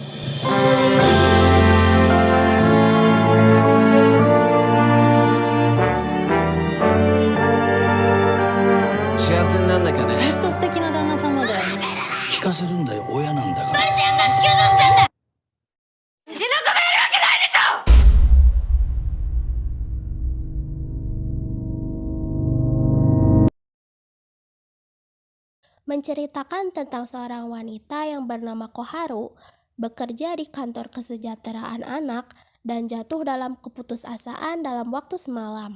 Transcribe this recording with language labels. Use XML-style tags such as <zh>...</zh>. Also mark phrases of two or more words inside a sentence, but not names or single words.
<ja>幸せになんなきゃね。ほんと素敵な旦那様だよね。聞かせるんだよ、親なんだから。マルちゃんが突き落としたんだ。うちの子がやるわけないでしょ。</ja> <id>Menceritakan tentang seorang wanita yang bernama Koharu, bekerja di kantor kesejahteraan anak dan jatuh dalam keputusasaan dalam waktu semalam.</id>